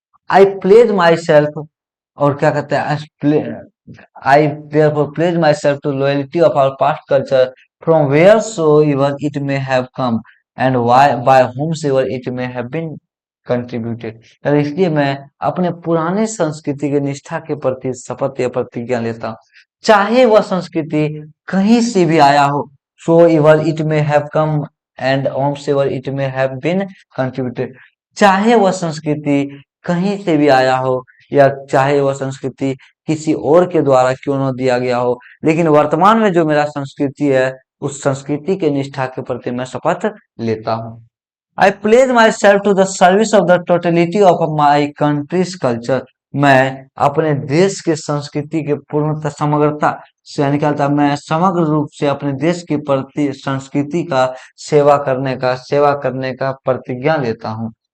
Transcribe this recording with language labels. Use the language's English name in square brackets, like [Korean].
[English] I pledge my self, [Hindi] और क्या कहते हैं, [English] I therefore pledge myself to loyalty of our past culture from wheresoever it may have come and why by whomsoever it may have been contributed। [Hindi] और इसलिए मैं अपने पुराने संस्कृति के निष्ठा के प्रति शपथ या प्रतिज्ञा लेता हूँ, चाहे वह संस्कृति कहीं से भी आया हो। [English] so ever it may have come and whomsoever it may have been contributed। [Hindi] चाहे वह संस्कृति कहीं से भी आया हो, या चाहे वह संस्कृति किसी और के द्वारा क्यों न दिया गया हो, लेकिन वर्तमान में जो मेरा संस्कृति है, उस संस्कृति के निष्ठा के प्रति मैं शपथ लेता हूँ। [English] I pledge myself to the service of the totality of my country's culture। [Hindi] मैं अपने देश के संस्कृति के पूर्णतः समग्रता से निकलता, मैं समग्र रूप से अपने देश की प्रति संस्कृति का सेवा करने का प्रतिज्ञा लेता हूँ।